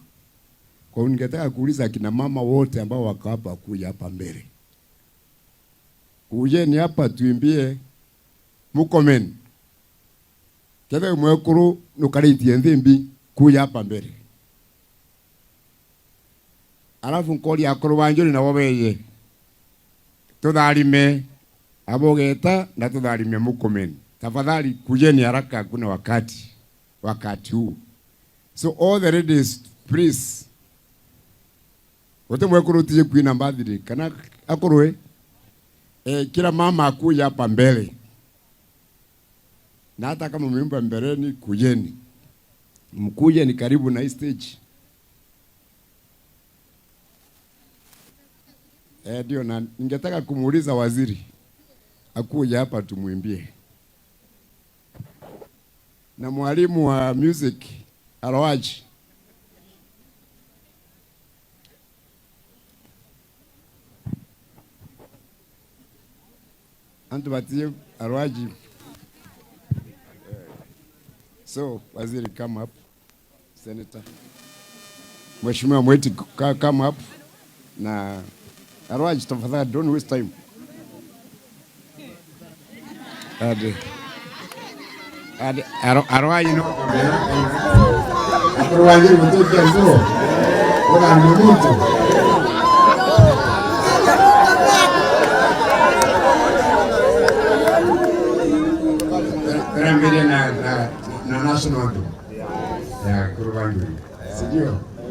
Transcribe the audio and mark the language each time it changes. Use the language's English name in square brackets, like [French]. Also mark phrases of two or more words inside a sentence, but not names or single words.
[Swahili] Kwa hiyo ningetaka kuuliza akina mama wote ambao wako hapa kuja hapa mbele. Kujeni hapa tuimbie Murkomen. [Meru] Kede mwekuru nukariti ndhimbi kuja hapa mbele. Alafu nkoli akuru wanjuri na wabeye. Tudhalime Abogeta na tudhalime Murkomen. [Swahili] Tafadhali kujeni haraka, hakuna wakati huu. [English] So all the ladies please. [Meru] Wote mwekuru tije kuina birthday kana akuruwe. [Swahili] Kila mama akuja hapa mbele. Na hata kama mmeimba mbeleni kujeni. Mkuje ni karibu na hii stage. Ndio, na ningetaka kumuuliza waziri akuja hapa tumuimbie. Na mwalimu wa music Arwaji. [Meru] Antu batie Arwaji. [English] So, waziri come up. Senator. Mheshimiwa Mweti come up. [Swahili] Na Arwaji tafadhali, [English] don't waste time. [Swahili] Arwaji no. Arwaji mtoto mzuri. Ona mmoto. Karambele na national ya Kurubangi. Sijio.